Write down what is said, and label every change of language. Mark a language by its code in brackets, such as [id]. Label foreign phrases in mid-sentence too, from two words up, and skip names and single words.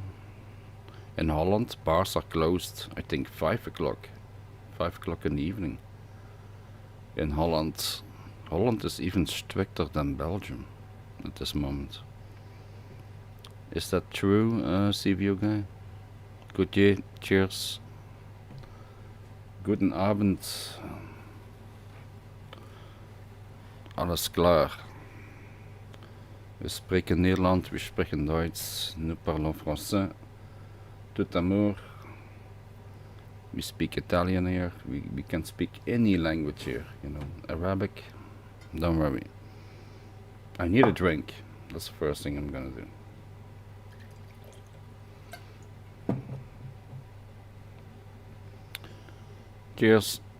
[en] In Holland, bars are closed, I think 5 o'clock. 5 o'clock in the evening. In Holland, Holland is even stricter than Belgium at this moment. Is that true, CVO guy? Good day, cheers. [de] Guten Abend. Alles klar. [nl] We spreken Nederland, we spreken Duits, [fr] nous parlons français. Tout amour. [en] We speak Italian here, we can speak any language here, you know, Arabic, don't worry. I need a drink, that's the first thing I'm gonna do. Cheers.